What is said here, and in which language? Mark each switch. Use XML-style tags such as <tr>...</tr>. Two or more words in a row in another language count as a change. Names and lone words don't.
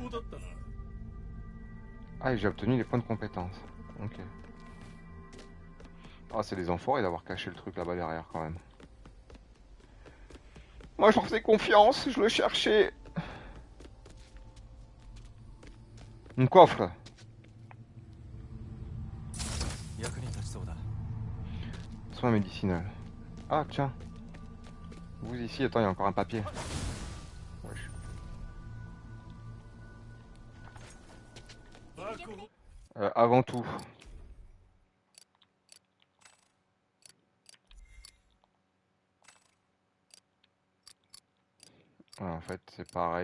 <fr>Ah et j'ai obtenu les points de compétence. Ok. Ah c'est des enfoirés d'avoir caché le truc là-bas derrière quand même. Moi j'en faisais confiance, je le cherchais. Un coffre.</fr> <ja>役に立ちそうだ。</ja> <fr>Soins médicinal. Ah tiens. Vous ici, attends, il y a encore un papier. Wesh. Avant tout. En fait, c'est pareil.</fr>